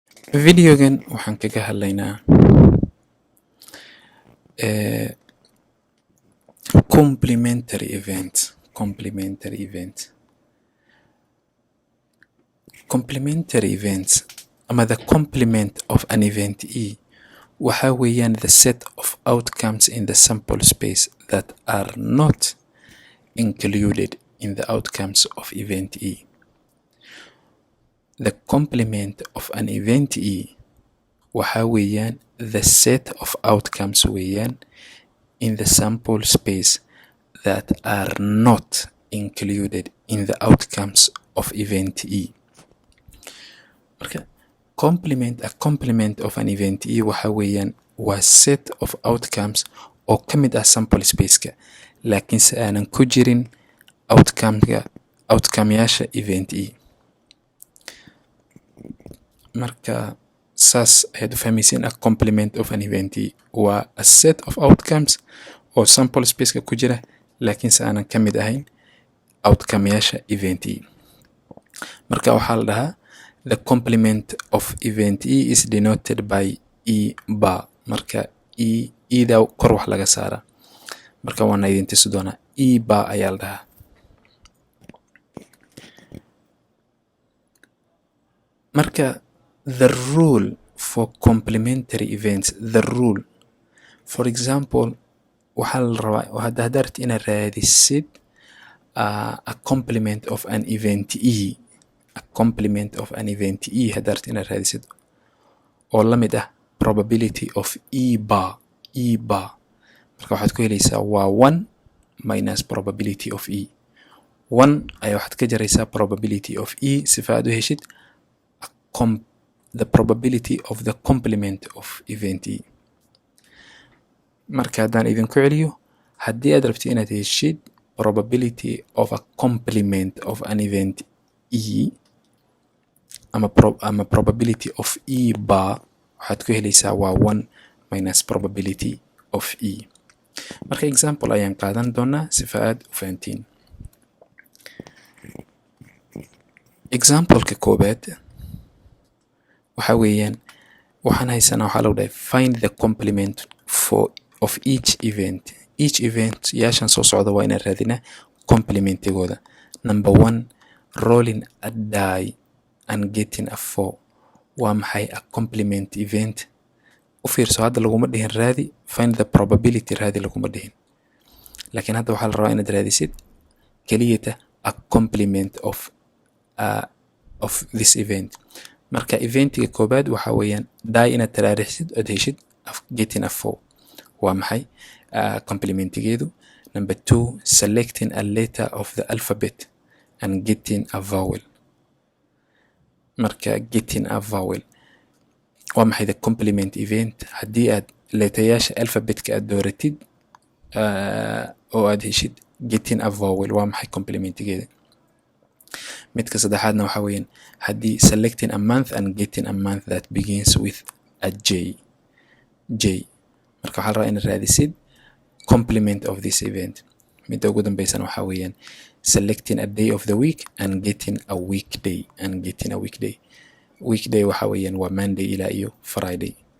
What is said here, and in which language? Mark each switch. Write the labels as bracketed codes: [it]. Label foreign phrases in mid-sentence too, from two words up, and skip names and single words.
[so] Videogan waxaan kaga hadlaynaa [en] complementary event. Complementary events ama the complement of an event [so] waxa weeyaan [en] the set of outcomes in the sample space that are not included in the outcomes of event The complement of an event [so] waxa weeyaan [en] the set of outcomes weeyaan in the sample space that are not included in the outcomes of event [so] marka [en] a complement of an event [so] waxa weeyaan waa [en] set of outcomes [so] oo ka mid ah [en] sample spaceka [so] laakiinse aanan ku jirin outcomeyaasha event marka saas ayaad u fahmaysiin [en] a complement of an event [so] waa [en] a set of outcomes [so] oo [en] sample spaceka [so] ku jira laakiinse aanan ka mid ahayn outcomeyaasha event marka waxaa la dhahaa [en] the complement of event is denoted by e bar [so] marka eda kor wax laga saara marka waana idin tusi doonaa e bar ayaa la dhahaa [en] marka the rule for complementary events for example [so] waxaa la rabaa haddaad rabtid inaad raadisid [en] a complement of an event [so] haddaad rabtid inaad raadisid oo la mid ah [en] probability of e bar [so] marka waxaad ku helaysaa waa 1 [en] minus probability of [so] 1 ayaa waxaad ka jaraysaa [en] probability of [so] sifa aad u heshid [en] the probability of the complement of event [so] marka haddaan idinku celiyo haddii aad rabtid inaad heshid [en] probability of a complement of an event [so] ama [en] probability of bar [so] waxaad ku helaysaa waa 1 [en] minus probability of [so] marka example ayaan qaadan doonaa sifa aad u fahantiin exampleka koobaad waxa weeyaan waxaan haysanaa waxaa lagu dhahay [en] find the complement of each [so] event yaashan soo socda waa inaan raadinaa complementigooda number 1 [en] rolling a die and getting a 4 [so] waa maxay [en] a complement event [so] u fiirso hadda laguma dhihin raadi [en] find the probability [so] raadi laguma dhihin laakiin hadda waxaa la rabaa inaad raadisid keliyata [en] a complement of this event [so] marka eventiga koobaad waxa weeyaan die inaad taraarixsid ood heshid [en] getting a 4 [so] waa maxay complementigeedu number 2 [en] selecting a letter of the alphabet and getting a vowel marka getting a vowel [so] waa maxay [en] the complement event [so] haddii aad leetayaasha alphabetka aad dooratid oo aad heshid [en] getting a vowel [so] waa maxay complementigeeda midka saddexaadna waxa weeyaan haddii [en] selecting a month and getting a month that begins with a j [so] marka waxaa la rabaa inaad raadisid [en] complement of this event [so] midda ugu dambeysana waxaa weeyaan [en] selecting a day of the week and getting a weekday [so] weekday waxa weeyaan waa monday ilaa iyo friday